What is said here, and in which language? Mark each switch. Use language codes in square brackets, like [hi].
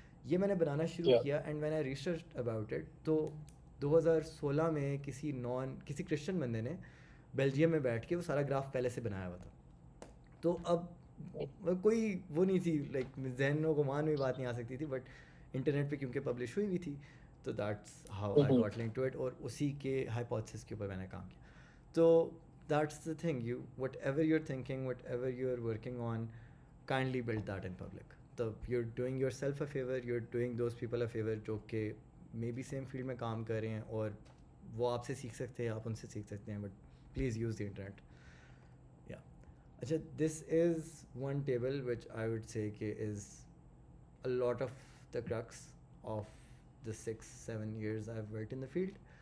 [ur] یہ میں نے بنانا شروع کیا [en] and when I research about it, [ur] تو 2016 میں کسی کرسچن بندے نے بیلجیم میں بیٹھ کے وہ سارا گراف پہلے سے بنایا ہوا تھا. تو اب کوئی وہ نہیں تھی, لائک ذہن و گمان میں بات نہیں آ سکتی تھی, بٹ انٹرنیٹ پہ کیونکہ پبلش ہوئی ہوئی تھی تو [en] that's how I got link to it, [ur] اور اسی کے ہائپوتھسس کے اوپر میں نے کام کیا. [en] تو that's the thing, you whatever you are thinking, whatever you are working on, kindly build that in public. تو you are doing yourself a favour, you are doing those people a favour [ur] جو کہ may be same field میں کام کر رہے ہیں, اور وہ آپ سے سیکھ سکتے ہیں, [en] آپ ان سے سیکھ سکتے ہیں, but please use the internet. اچھا, this is one table which I would say کہ is a lot of the crux of the 6-7 years I have worked in the field.